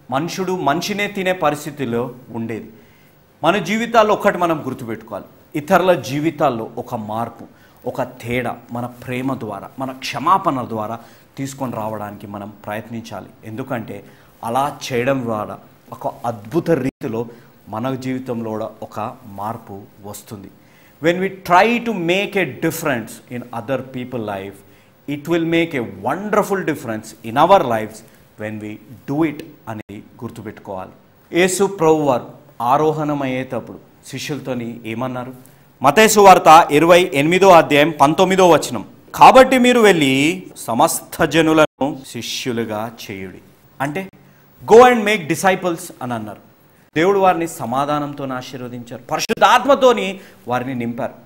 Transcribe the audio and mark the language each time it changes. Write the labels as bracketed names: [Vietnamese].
[Telugu] మనుషుడు మనిషినే తినే పరిస్థితిలో ఉండేది. మన జీవితాల్లో ఒక్కటి మనం గుర్తుపెట్టుకోవాలి, ఇతరుల జీవితాల్లో ఒక మార్పు, ఒక తేడా మన ప్రేమ ద్వారా, మన క్షమాపణల ద్వారా తీసుకొని రావడానికి మనం ప్రయత్నించాలి. ఎందుకంటే అలా చేయడం ద్వారా ఒక అద్భుత రీతిలో మన జీవితంలో కూడా ఒక మార్పు వస్తుంది. [English] When we try to make a difference in other people's life, it will make a wonderful difference in our lives when we do it [Telugu] అనేది గుర్తుపెట్టుకోవాలి. యేసు ప్రభువారు ఆరోహణమయ్యేటప్పుడు శిష్యులతోని ఏమన్నారు? మత్తయి సువార్త 28వ అధ్యాయం 19వ వచనం, కాబట్టి మీరు వెళ్ళి సమస్త జనులను శిష్యులుగా చేయుడి. అంటే [English] go and make disciples [Telugu] అని అన్నారు. దేవుడు వారిని సమాధానంతో ఆశీర్వదించారు, పరిశుద్ధాత్మతోని వారిని నింపారు.